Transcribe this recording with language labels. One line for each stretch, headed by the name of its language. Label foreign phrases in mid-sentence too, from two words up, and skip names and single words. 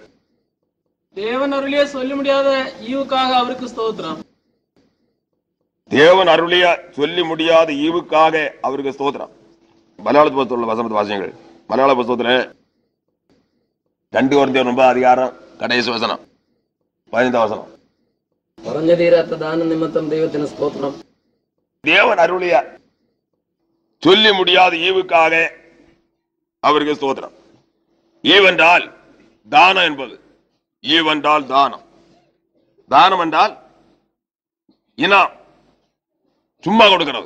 Tamil: தேவன் அருளிய சொல்ல முடியாத ஈவுக்காக அவருக்கு ஸ்தோத்திரம். தேவன் அருளிய சொல்லி முடியாத ஈவுக்காக அவருக்கு ஸ்தோத்திரம். மலையாள புத்தகத்தில் உள்ள வசனத்தை வாசியுங்கள். மலையாள புத்தகத்துல 2 கொரிந்தியர் 9 அதிகாரம் கடைசி வசனம் 15ஆம் வசனம்.
Malayalam: പറഞ്ഞു തീരാത്ത ദാന നിമിത്തം ദൈവത്തിന് സ്തോത്രം.
Tamil: தேவன் அருளிய சொல்லி முடியாத ஈவுக்காக அவருக்கு ஸ்தோத்திரம். ஈவென்றால் தானம் என்பது, ஈவென்றால் தானம், தானம் என்றால் இனம், சும்மா கொடுக்கிறது.